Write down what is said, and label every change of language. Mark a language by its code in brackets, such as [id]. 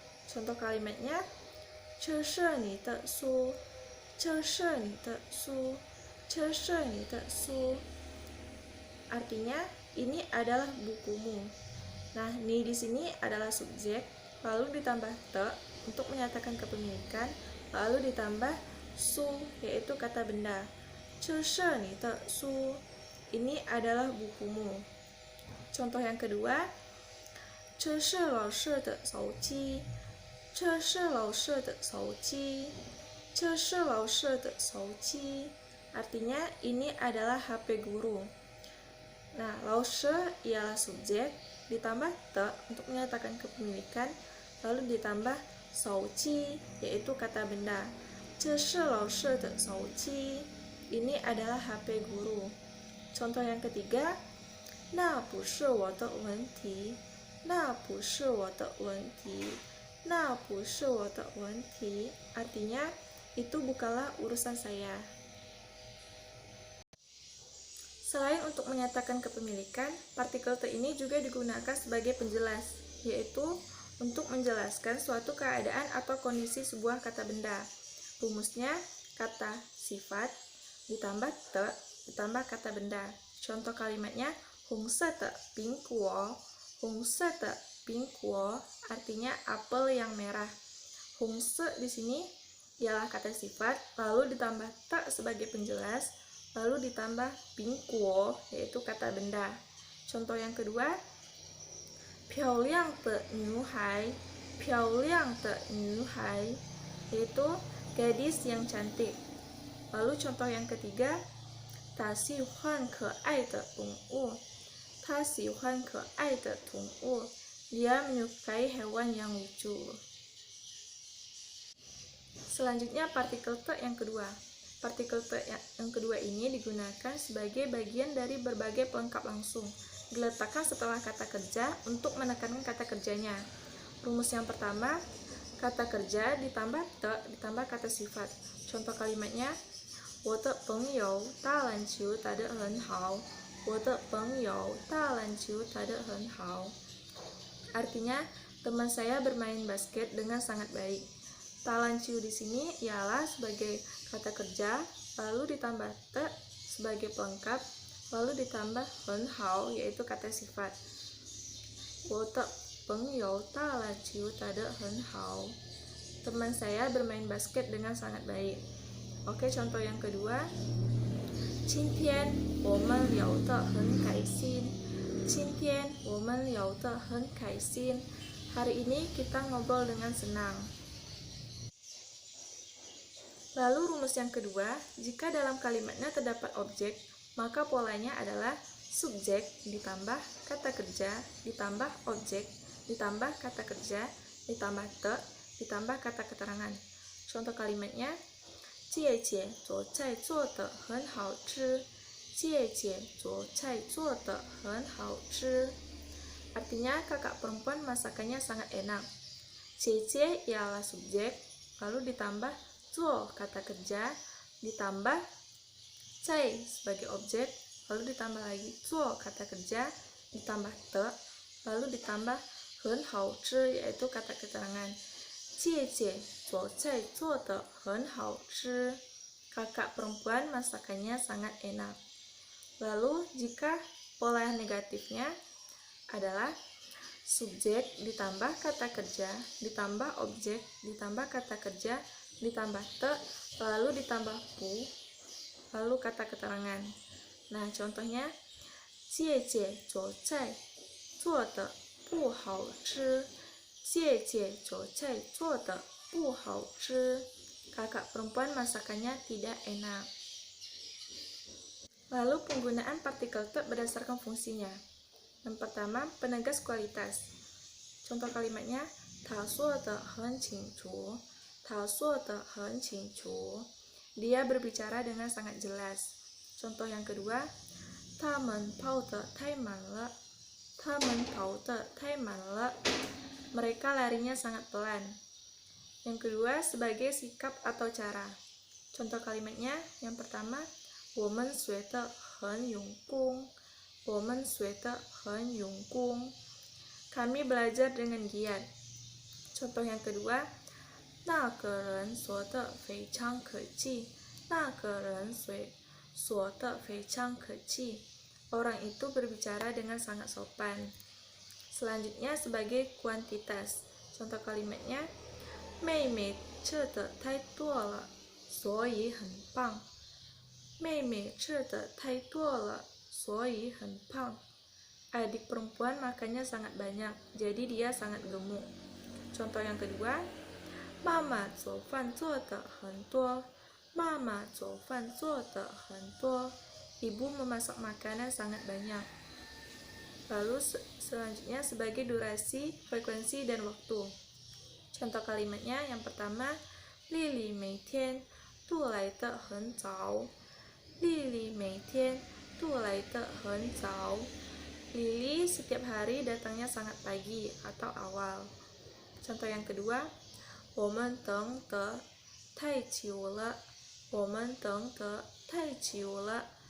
[id] Contoh kalimatnya, [zh] 这是你的书，这是你的书，这是你的书. [id] Artinya, ini adalah bukumu. Nah, ni di sini adalah subjek, lalu ditambah te untuk menyatakan kepemilikan, lalu ditambah su, yaitu kata benda. [zh] 这是你的书, [id] ini adalah bukumu. Contoh yang kedua, [zh] 这是老师的手机，这是老师的手机，这是老师的手机. [id] Artinya, ini adalah HP guru. Nah, 老师 ialah subjek, ditambah te untuk menyatakan kepemilikan, lalu ditambah 手机, yaitu kata benda. [zh] 这是老师的手机, [id] ini adalah HP guru. Contoh yang ketiga, [zh] 那不是我的问题，那不是我的问题，那不是我的问题. [id] Artinya, itu bukanlah urusan saya. Selain untuk menyatakan kepemilikan, partikel te ini juga digunakan sebagai penjelas, yaitu untuk menjelaskan suatu keadaan atau kondisi sebuah kata benda. Rumusnya, kata sifat ditambah te ditambah kata benda. Contoh kalimatnya, [zh] 红色的苹果，红色的苹果 [id] artinya apel yang merah. 红色 di sini ialah kata sifat, lalu ditambah te sebagai penjelas, lalu ditambah 苹果 yaitu kata benda. Contoh yang kedua, [zh] 漂亮的女孩，漂亮的女孩 [id] yaitu gadis yang cantik. Lalu contoh yang ketiga, [zh] 他喜欢可爱的动物，他喜欢可爱的动物. [id] Dia menyukai hewan yang lucu. Selanjutnya partikel te yang kedua. Partikel te yang kedua ini digunakan sebagai bagian dari berbagai pelengkap langsung. Diletakkan setelah kata kerja untuk menekankan kata kerjanya. Rumus yang pertama, kata kerja ditambah te ditambah kata sifat. Contoh kalimatnya, [zh] 我的朋友打篮球打得很好，我的朋友打篮球打得很好. [id] Artinya, teman saya bermain basket dengan sangat baik. Talanciu di sini ialah sebagai kata kerja, lalu ditambah te sebagai pelengkap, lalu ditambah hen hao yaitu kata sifat. [zh] 我的朋友打篮球打得很好. [id] Teman saya bermain basket dengan sangat baik. Oke, contoh yang kedua, [zh] 今天我们聊得很开心，今天我们聊得很开心. [id] Hari ini kita ngobrol dengan senang. Lalu rumus yang kedua, jika dalam kalimatnya terdapat objek, maka polanya adalah subjek ditambah kata kerja ditambah objek ditambah kata kerja ditambah te ditambah kata keterangan. Contoh kalimatnya, [zh] 姐姐做菜做得很好吃，姐姐做菜做得很好吃. [id] Artinya kakak perempuan masakannya sangat enak. 姐姐 ialah subjek, lalu ditambah 做 kata kerja, ditambah 菜 sebagai objek, lalu ditambah lagi 做 kata kerja, ditambah te, lalu ditambah 很好吃 yaitu kata keterangan. [zh] 姐姐做菜做得很好吃. [id] Kakak perempuan masakannya sangat enak. Lalu jika pola negatifnya adalah subjek ditambah kata kerja ditambah objek ditambah kata kerja ditambah te lalu ditambah pu lalu kata keterangan. Nah, contohnya, [zh] 姐姐做菜做得不好吃，姐姐做菜做得不好吃. [id] Kakak perempuan masakannya tidak enak. Lalu penggunaan partikel te berdasarkan fungsinya. Yang pertama, penegas kualitas. Contoh kalimatnya, [zh] 他说得很清楚，他说得很清楚. [id] Dia berbicara dengan sangat jelas. Contoh yang kedua, [zh] 他们跑得太慢了，他们跑得太慢了. [id] Mereka larinya sangat pelan. Yang kedua, sebagai sikap atau cara. Contoh kalimatnya, yang pertama, [zh] 我们学得很用功，我们学得很用功. [id] Kami belajar dengan giat. Contoh yang kedua, [zh] 那个人说得非常客气，那个人说得非常客气. [id] Orang itu berbicara dengan sangat sopan. Selanjutnya sebagai kuantitas. Contoh kalimatnya, [zh] 妹妹吃的太多了，所以很胖。妹妹吃的太多了，所以很胖. [id] Adik perempuan makannya sangat banyak, jadi dia sangat gemuk. Contoh yang kedua, [zh] 妈妈做饭做得很多，妈妈做饭做得很多. [id] Ibu memasak makanan sangat banyak. Lalu selanjutnya sebagai durasi, frekuensi, dan waktu. Contoh kalimatnya yang pertama, [zh] 丽丽每天都来得很早，丽丽每天都来得很早. [id] Lili setiap hari datangnya sangat pagi atau awal. Contoh yang kedua, [zh] 我们等得太久了，我们等得太久了.